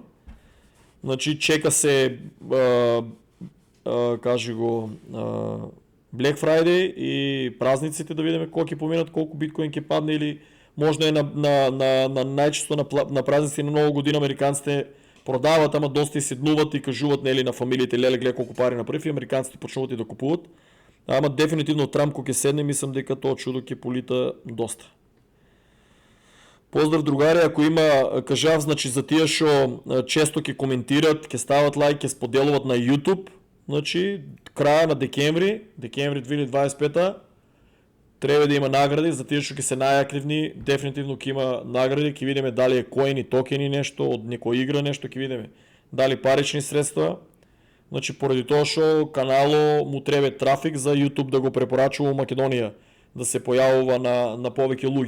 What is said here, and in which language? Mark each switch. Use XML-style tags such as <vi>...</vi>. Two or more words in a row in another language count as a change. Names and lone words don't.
<mk>Значи чека се кажи го Black Friday и празниците да видиме кој ќе поминат, колку биткоин ќе падне или можно е на најчесто на празници на Нова година американците продават, ама доста и седнуват и кажуваат нели на фамилиите, леле гледа колку пари направи и американците почнуваат и да купуваат. Ама дефинитивно Трамп кога ќе седне, мислам дека тоа чудо ќе полита доста. Поздрав другари, ако има, кажав, значи за тия, шо често ке коментират, ке стават лайк, ке споделуват на YouTube, значи</mk> <bg>края на декември 2025 трябва да има награди,</bg> <mk>за тия, шо ке се най-активни, дефинитивно ке има награди, ке видиме дали е коини, токени нещо, от некоя игра нещо, ке видиме дали парични средства. Значи поради това, шо канало му трябва трафик за YouTube да го препорачва Македония, да се появува на повече луги.</mk>